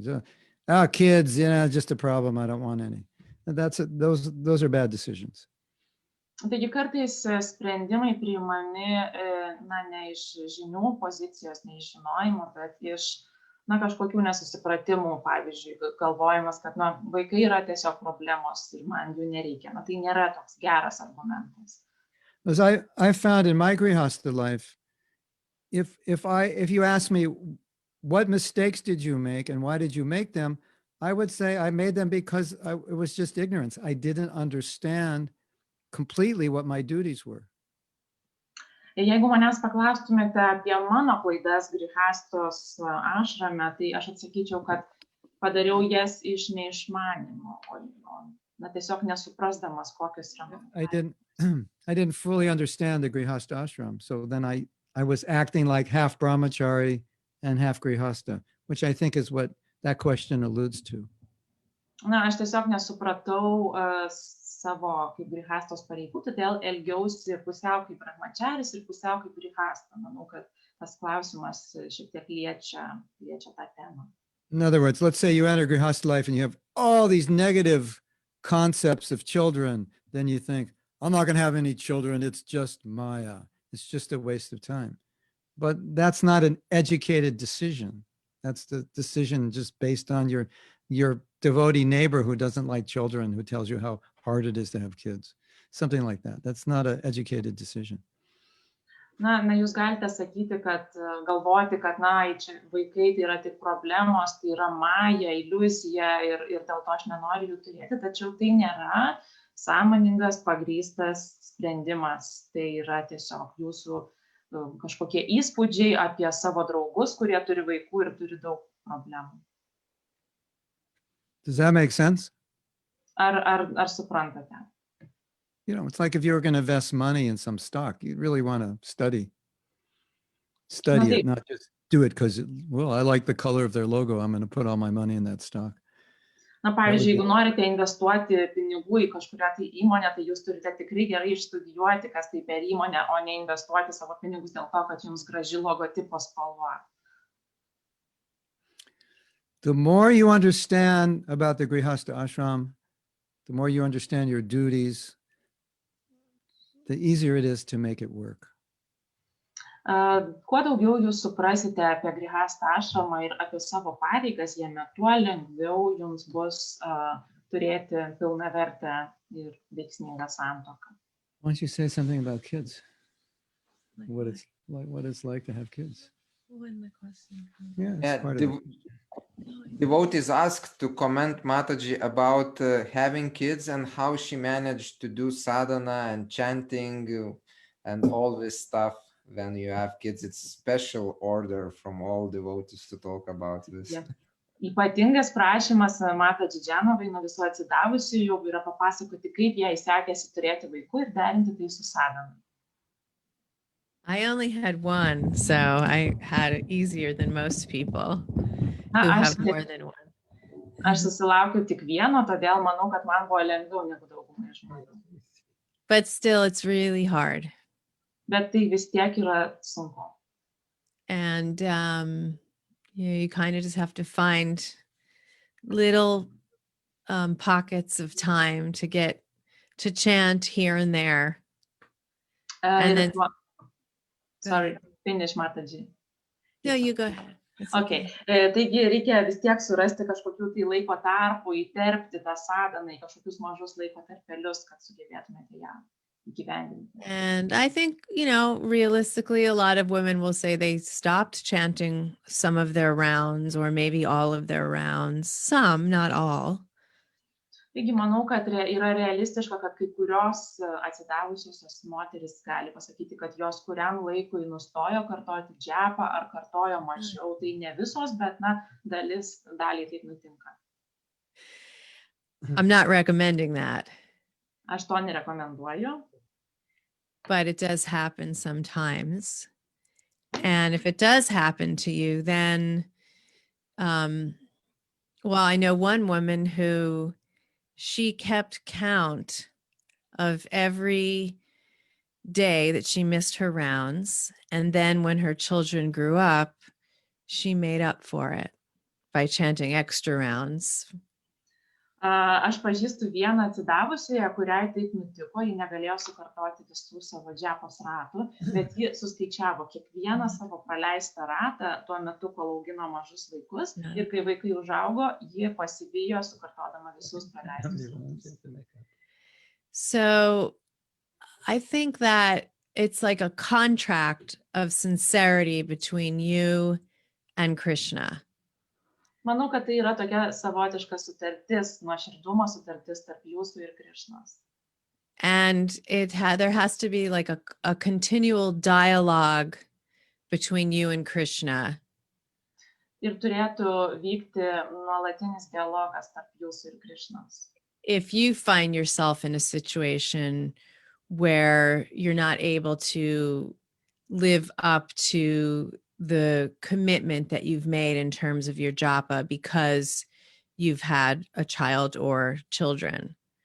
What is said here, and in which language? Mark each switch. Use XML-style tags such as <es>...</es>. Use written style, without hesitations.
<en>So, kids, just a problem. I don't want any. Those are bad decisions.</en> <lt>Taigi kartais sprendimai priimami ne iš žinių pozicijos, ne iš žinojimo, bet iš kažkokių nesusipratimų, pavyzdžiui, galvojimas, kad vaikai yra tiesiog problemos ir man jų nereikia. Tai nėra toks geras argumentas.</lt> <en>As I found in my grihastha life, if you ask me what mistakes did you make and why did you make them, I would say I made them because it was just ignorance. I didn't understand completely what my duties were.</en> <lt>Jeigu manęs paklaustumėte apie mano klaidas grihastos ašrame, tai aš atsakyčiau, kad padariau jas iš neišmanimo, tiesiog nesuprasdamas, kokios yra.</lt> <en>I didn't fully understand the grihastha ashram, so then I was acting like half brahmachari and half grihastha, which I think is what that question alludes to.</en> <lt>Aš tiesiog nesupratau savo kaip grihastos pareigų, todėl elgiausi pusiau kaip brahmacharis ir pusiau kaip grihasta. Manau, kad tas klausimas šiek tiek liečia tą temą.</lt> <en>In other words, let's say you enter grihastha life and you have all these negative concepts of children, then you think, I'm not going to have any children, it's just Maya. It's just a waste of time. But that's not an educated decision. That's the decision just based on your devotee neighbor who doesn't like children, who tells you how hard it is to have kids. Something like that. That's not an educated decision.</en> <lt>Jūs galite sakyti, kad galvoti, kad vaikai tai yra tik problemos, tai yra maja, iliuzija ir dėl to aš nenoriu jų turėti, tačiau tai nėra sąmoningas, pagrįstas sprendimas. Tai yra tiesiog jūsų kažkokie įspūdžiai apie savo draugus, kurie turi vaikų ir turi daug problemų.</lt> <en>Does that make sense?</en> <lt>Ar suprantate?</lt> <en>You know, it's like if you were going to invest money in some stock, you really want to study it, not just do it because, well, I like the color of their logo. I'm going to put all my money in that stock.</en> <lt>Pavyzdžiui, jeigu norite investuoti pinigų į kažkurią tai įmonę, tai jūs turite tikrai gerai išstudijuoti, kas tai per įmonę, o ne investuoti savo pinigus dėl to, kad jums graži logotipo spalva.</lt> <en>The more you understand about the grihastha ashram, the more you understand your duties, the easier it is to make it work.</en> <lt>Kuo daugiau jūs suprasite apie grihastą ašramą ir apie savo pareigas jame, tuo lengviau jums bus turėti pilnavertę ir veiksmingą santuoką.</lt> <en>Why don't you say something about kids? Like What it's like to have kids? when the question comes. Yeah, it's Yeah, part of it. No, I- Devotees asked to comment Mataji about having kids and how she managed to do sadhana and chanting and all this stuff when you have kids. It's special order from all devotees to talk about this. Yeah.</en> <lt>Ypatingas prašymas Mataji Jahnavai nuo visų atsidavusių jau yra papasakoti, kaip jai sekėsi turėti vaikų ir derinti tai su sadhana.</lt> <en>I only had one, so I had it easier than most people</en> <lt>Na,</lt> <en>who</en> <lt>aš,</lt> <en>have more than one.</en> <lt>aš susilaukiu tik vieno, todėl manau, kad man buvo lengviau negu daugumai žmonių.</lt> <en>But still, it's really hard.</en> <lt>Bet tai vis tiek yra sunku.</lt> <en>And you kind of just have to find little pockets of time to get to chant here and there. And</en> <lt>Ir</lt> <en>then- Sorry, finish Mataji. No, you go ahead. It's Okay.</en> <lt>Taigi reikia vis tiek surasti kažkokių tai laiko tarpų, įterpti tą sadhaną į kažkokius mažus laiko tarpelius, kad sugebėtumėte ją įgyvendinti.</lt> <en>And I think, realistically, a lot of women will say they stopped chanting some of their rounds or maybe all of their rounds. Some, not all.</en> <lt>Taigi manau, kad yra realistiška, kad kai kurios atsidavusios moteris gali pasakyti, kad jos kuriam laikui nustojo kartoti džepą ar kartojo mažiau. Tai ne visos, bet daliai taip nutinka.</lt> <en>I'm not recommending that,</en> <lt>Aš to nerekomenduoju,</lt> <en>but it does happen sometimes. And if it does happen to you, then, I know one woman who she kept count of every day that she missed her rounds. And then when her children grew up, she made up for it by chanting extra rounds.</en> <lt>Aš pažįstu vieną atsidavusiąją, kuriai taip nutiko, ji negalėjo sukartoti visų savo džepos ratų, bet ji suskaičiavo kiekvieną savo praleistą ratą tuo metu, kol augino mažus vaikus. Ir kai vaikai užaugo, ji pasivijo sukartodama visus praleistus ratus.</lt> <en>So I think that it's like a contract of sincerity between you and Krishna.</en> <lt>Manau, kad tai yra tokia savotiška sutartis, nuoširdumo sutartis tarp jūsų ir Krišnos.</lt> <en>And there has to be like a continual dialogue between you and Krishna.</en> <lt>Ir turėtų vykti nuolatinis dialogas tarp jūsų ir Krišnos.</lt> <en>If you find yourself in a situation where you're not able to live up to the commitment that you've made in terms of your japa because you've had a child or children.</en>